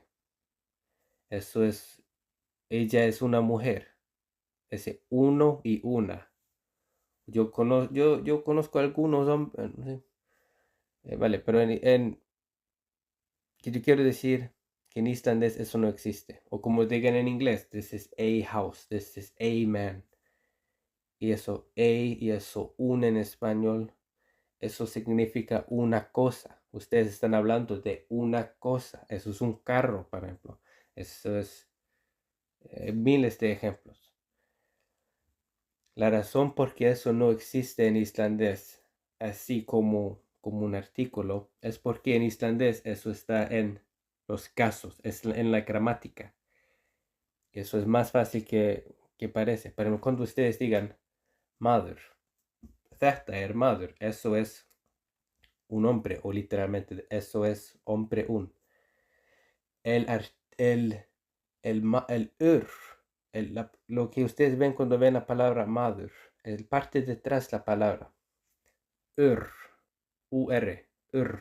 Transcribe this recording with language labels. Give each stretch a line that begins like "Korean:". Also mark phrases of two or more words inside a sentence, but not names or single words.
Spanish: Eso es, ella es una mujer. Ese uno y una. Yo conozco algunos hombres. Vale, pero que yo quiero decir que en islandés eso no existe. O como digan en inglés,
English: this is a house, this is a man.
Spanish: Y eso, a y eso, un en español, eso significa una cosa. Ustedes están hablando de una cosa. Eso es un carro, por ejemplo. Eso es miles de ejemplos. La razón por qué eso no existe en islandés, así como un artículo, es porque en islandés eso está en los casos, es en la gramática. Eso es más fácil que parece. Pero cuando ustedes digan mother,
Icelandic: þetta er maður,
Spanish: eso es un hombre, o literalmente eso es hombre un. Lo que ustedes ven cuando ven la palabra mother, el parte detrás la palabra ur, ur.